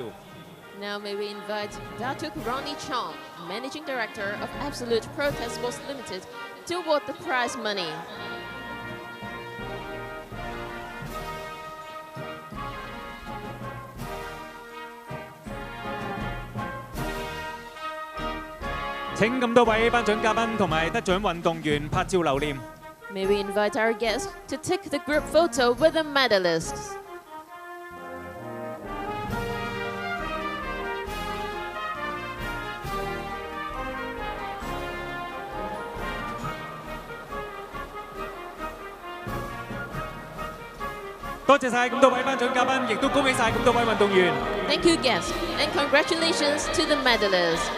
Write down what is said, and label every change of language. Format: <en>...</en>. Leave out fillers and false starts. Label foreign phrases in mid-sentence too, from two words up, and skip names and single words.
<en>Now may we invite Datuk Ronnie Chong, Managing Director of Absolute Protest Sports Limited, to award the prize money.</en> <yue>請咁多位頒獎嘉賓同埋得獎運動員拍照留念。</yue> <en>May we invite our guests to take the group photo with the medalists.</en> <yue>多謝晒咁多位頒獎嘉賓，亦都恭喜晒咁多位運動員。</yue> <en>Thank you, guests, and congratulations to the medalists.</en>